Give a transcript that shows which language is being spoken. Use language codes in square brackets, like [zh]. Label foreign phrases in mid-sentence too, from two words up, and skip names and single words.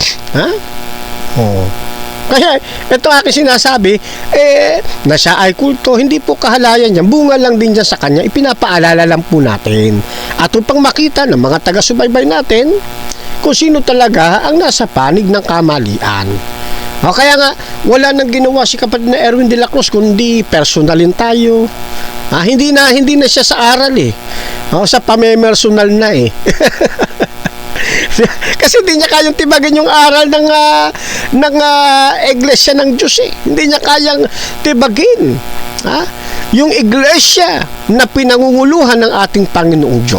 [tl] Kaya ito aking sinasabi na siya ay kulto, hindi po kahalayan niya, bunga lang din dyan sa kanya, ipinapaalala lang po natin at upang makita ng mga taga-subaybay natin kung sino talaga ang nasa panig ng kamalian. Kaya nga wala nang ginawa si kapatid na Erwin de la Cruz kundi personalin tayo. Hindi na siya sa aral eh, sa pamemersonal na eh. Kasi hindi niya kayang tibagan yung aral ng iglesia ng Diyos eh. Hindi niya kayang tibagin yung iglesia na pinangunguluhan ng ating Panginoong Diyos.